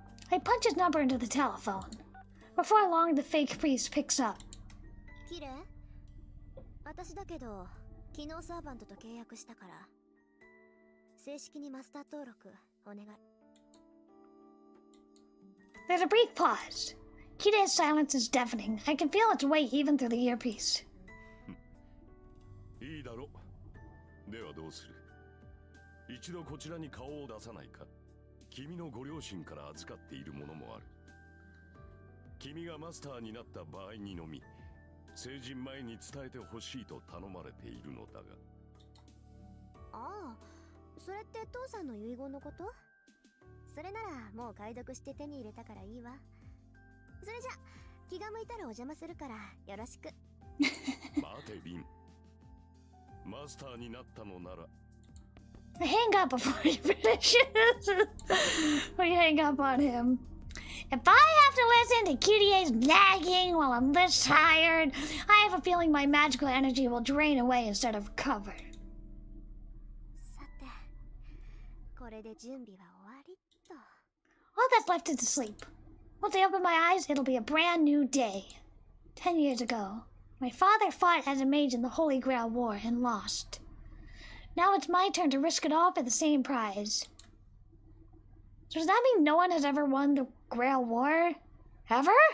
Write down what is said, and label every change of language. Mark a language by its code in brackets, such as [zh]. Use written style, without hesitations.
[en] I punch his number into the telephone. Before long, the fake priest picks up. [ja] きれい？私だけど、昨日サーバントと契約したから、正式にマスター登録お願い。 [en] There's a brief pause. Kide's silence is deafening. I can feel its weight even through the earpiece. [ja] いいだろう。ではどうする？一度こちらに顔を出さないか？君のご両親から預かっているものもある。君がマスターになった場合にのみ、成人前に伝えてほしいと頼まれているのだが。ああ、それって父さんの遺言のこと？それならもう解読して手に入れたからいいわ。それじゃ気が向いたらお邪魔するからよろしく。待てビン。マスターになったのなら。 [en] Hang up before he finishes. Before you hang up on him. If I have to listen to Kyrie's nagging while I'm this tired, I have a feeling my magical energy will drain away instead of recover. [ja] さて、これで準備は終わりっと。 [en] All that's left is to sleep. Once I open my eyes, it'll be a brand new day. 10 years ago, my father fought as a mage in the Holy Grail War and lost. Now it's my turn to risk it all for the same prize. So does that mean no one has ever won the Grail War? Ever?